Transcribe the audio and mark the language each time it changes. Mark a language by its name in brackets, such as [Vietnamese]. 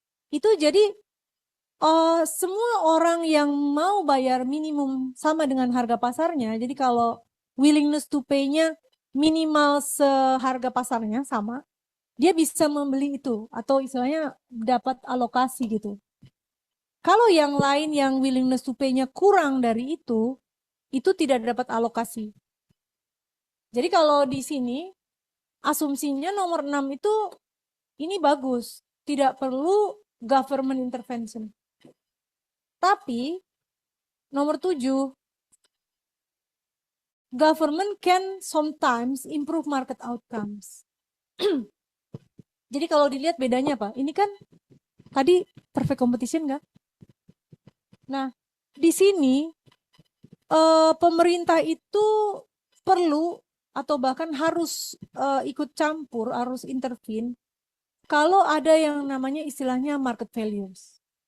[Indonesian] Itu jadi semua orang yang mau bayar minimum sama dengan harga pasarnya, jadi kalau willingness to pay-nya minimal seharga pasarnya sama, dia bisa membeli itu atau istilahnya dapat alokasi gitu. Kalau yang lain yang willingness to pay-nya kurang dari itu tidak dapat alokasi. Jadi kalau di sini asumsinya nomor 6 itu ini bagus, tidak perlu [English] government intervention. [Indonesian] Tapi nomor 7, [English] government can sometimes improve market outcomes. [Indonesian] Jadi kalau dilihat bedanya apa? Ini kan tadi perfect competition nggak? Nah, di sini pemerintah itu perlu atau bahkan harus ikut campur, harus intervene kalau ada yang namanya istilahnya market failures.